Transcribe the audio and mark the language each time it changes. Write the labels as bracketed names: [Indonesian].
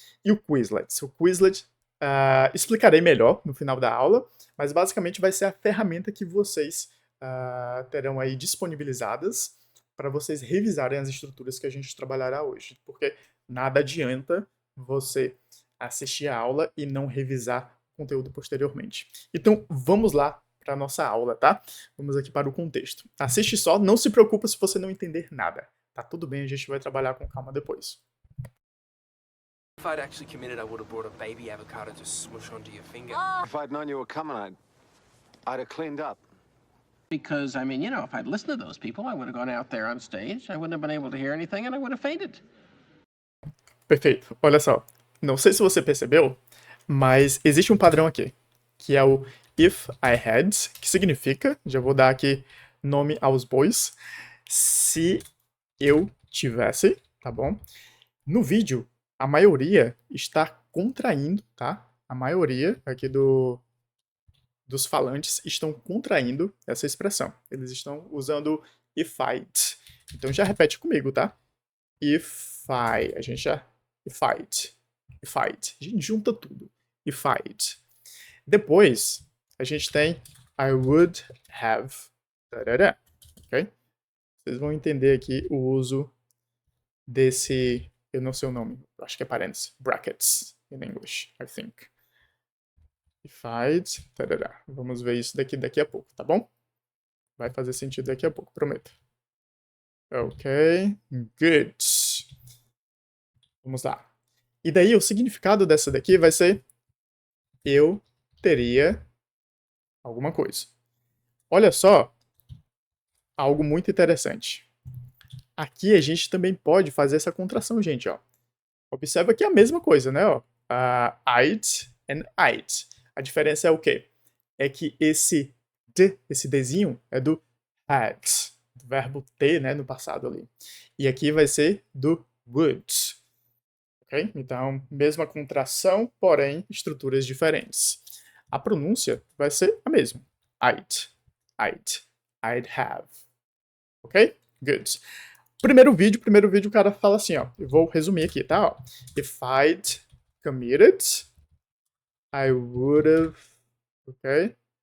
[Portuguese] E o Quizlet. O Quizlet explicarei melhor no final da aula, mas basicamente vai ser a ferramenta que vocês terão aí disponibilizadas para vocês revisarem as estruturas que a gente trabalhará hoje, porque nada adianta você assistir a aula e não revisar conteúdo posteriormente. Então, vamos lá para a nossa aula, tá? Vamos aqui para o contexto. Assiste só, não se preocupa se você não entender nada. Tá tudo bem, a gente vai trabalhar com calma depois. [English] If I'd actually committed, I would have brought a baby avocado to smush onto your finger. If I'd known you were coming, I'd have cleaned up. Because, I mean, if I'd listened to those people, I would have gone out there on stage, I wouldn't have been able to hear anything, and I would have fainted. [Portuguese] Perfeito. Olha só. Não sei se você percebeu, mas existe um padrão aqui, que é o [English] if I had, [Portuguese] que significa, já vou dar aqui nome aos bois, se eu tivesse, tá bom? No vídeo, a maioria está contraindo, tá? A maioria aqui dos falantes estão contraindo essa expressão. Eles estão usando [English] if I'd. [Portuguese] Então já repete comigo, tá? [English] If I. [Portuguese] A gente já. [English] If I'd. If I'd. [Portuguese] A gente junta tudo. [English] If I'd. [Portuguese] Depois, a gente tem [English] I would have. [Portuguese] Tarará. Ok? Vocês vão entender aqui o uso desse. Eu não sei o nome. Acho que é parênteses. [English] Brackets in English, I think. If I'd. Tarará. [Portuguese] Vamos ver isso daqui a pouco, tá bom? Vai fazer sentido daqui a pouco, prometo. Ok. Good. Vamos lá. E daí o significado dessa daqui vai ser eu teria alguma coisa. Olha só, algo muito interessante. Aqui a gente também pode fazer essa contração, gente, ó. Observa que é a mesma coisa, né, ó. [English] I'd and I'd. [Portuguese] A diferença é o quê? É que esse Dzinho é do had, do verbo ter, né, no passado ali. E aqui vai ser do would. Ok? Então, mesma contração, porém, estruturas diferentes. A pronúncia vai ser a mesma. [English] I'd have. [Portuguese] Ok? Good. Primeiro vídeo o cara fala assim, ó. Eu vou resumir aqui, tá? Ó. [English] If I'd committed, I would have, ok?